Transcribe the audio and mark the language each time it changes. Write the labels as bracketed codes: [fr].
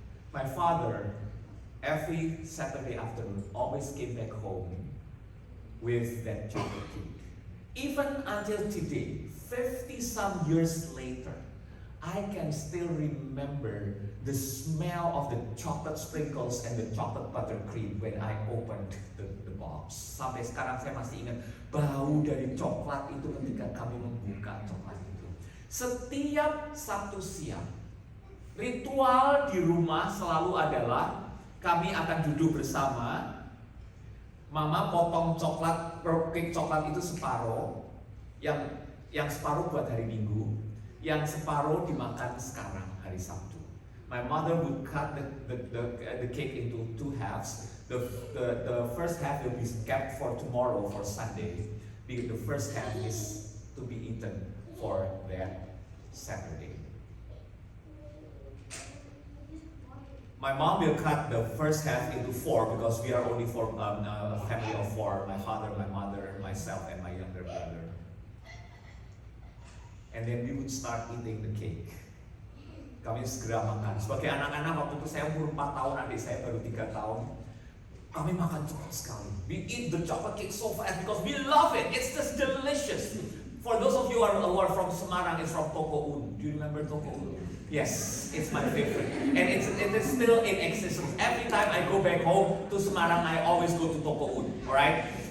[en] My father, every Saturday afternoon, always came back home with that chocolate cake. Even until today, 50-some years later, I can still remember the smell of the chocolate sprinkles and the chocolate buttercream when I opened the box. [id] Sampai sekarang saya masih ingat bau dari coklat itu ketika kami membuka coklat itu. Setiap Sabtu siang, ritual di rumah selalu adalah kami akan duduk bersama. Mama potong cake coklat itu separuh, yang separuh buat hari Minggu, yang separuh dimakan sekarang hari Sabtu. [en] My mother would cut the cake into 2 halves. The first half will be kept for tomorrow, for Sunday. The first half is to be eaten for that Saturday. My mom will cut the first half into 4 because we are only a family of 4. My father, my mother, myself, and my younger brother. And then we would start eating the cake. [id] Kami segera makan. Sebagai anak-anak waktu itu saya umur 4 tahun, adik saya baru 3 tahun. Kami makan cepat sekali. [en] We eat the chocolate cake so fast because we love it. It's just delicious. For those of you who are from Semarang, it's from Toko Un. Do you remember Toko Un? Yes, it's my favorite. And it is still in existence. Every time I go back home to Semarang, I always go to Toko Un. Alright?